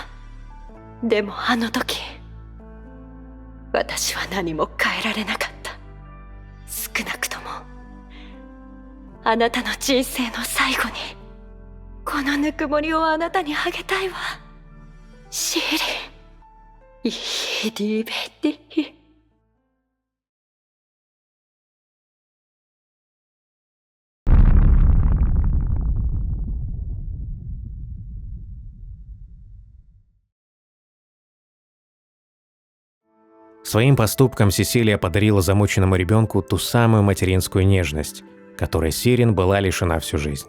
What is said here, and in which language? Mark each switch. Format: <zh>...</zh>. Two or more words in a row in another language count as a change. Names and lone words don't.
<ja>でもあの時、私は何も変えられなかった。少なくともあなたの人生の最後にこのぬくもりをあなたにあげたいわ、シーリン。イディベディ。</ja> <ru>Своим поступком Сесилия подарила замученному ребенку ту самую материнскую нежность, которой Сирен была лишена всю жизнь.</ru>